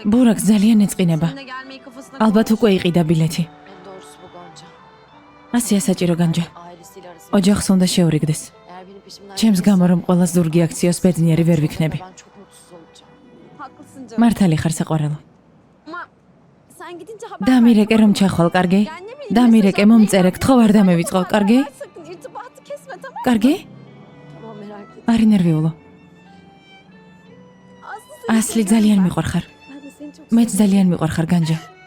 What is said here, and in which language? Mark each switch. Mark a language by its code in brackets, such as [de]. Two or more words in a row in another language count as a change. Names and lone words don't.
[ka] ბურაკს ძალიან ეწყინება. [tr] Seninle gelmeyi kafasına [ka] ალბათ [tr] koymuş. [ka] უკვე იყიდა ბილეთი. [tr] En doğrusu bu Gonca. [ka] ასია საჭირო განჯა. [tr] Ailesiyle arasında. [ka] ოჯახს უნდა შეურიგდეს. [tr] Eğer benim peşimden [ka] ჩემს [tr] gelirse, [ka] გამო რომ ყველა ზურგი აქციოს ბედნიერი ვერ ვიქნები. [tr] Ben çok mutsuz olacağım. Haklısın canım. [ka] მართალი ხარ საყვარელო. [tr] Ama sen gidince haber [ka] დამირეკე რომ ჩახვალ, კარგი? [tr] Yani ne bileyim, [ka] დამირეკე mesaj მომწერე, [tr] atmayı [ka] გთხოვ არ [tr] bırak. [ka] დამევიწყო, კარგი? [tr] Sakın irtibatı kesme tamam mı? [ka] კარგი? [tr] Tamam merak etme. [ka] არ ინერვიულო. [tr] Aslı seni [ka] ასლი [tr] seviyorum [ka] ძალიან [tr] ben. [ka] მიყვარხარ. [tr] Ben de seni çok [ka] მეც [tr] seviyorum. [ka] ძალიან მიყვარხარ განჯა.